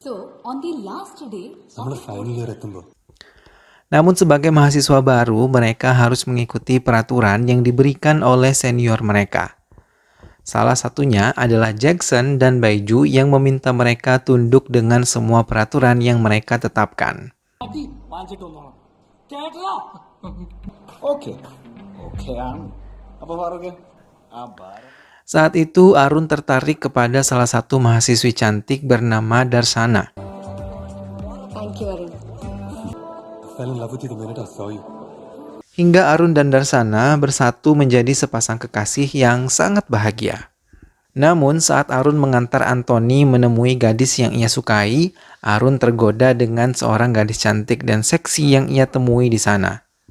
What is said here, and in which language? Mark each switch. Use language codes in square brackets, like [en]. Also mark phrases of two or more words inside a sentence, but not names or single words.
[id] Namun sebagai mahasiswa baru, mereka harus mengikuti peraturan yang diberikan oleh senior mereka. Salah satunya adalah Jackson dan Baiju yang meminta mereka tunduk dengan semua peraturan yang mereka tetapkan. [ml] മതി വാങ്ങിച്ചിട്ടൊന്നോണം കേട്ടല്ലോ. [en] oke oke [ml] ആണ്. Apa Faaruq? [id] Saat itu Arun tertarik kepada salah satu mahasiswi cantik bernama Darsana. [en] Thank you, Arun. [id] Hingga Arun dan Darsana bersatu menjadi sepasang kekasih yang sangat bahagia. Namun saat Arun mengantar Anthony menemui gadis yang ia sukai, Arun tergoda dengan seorang gadis cantik dan seksi yang ia temui di sana.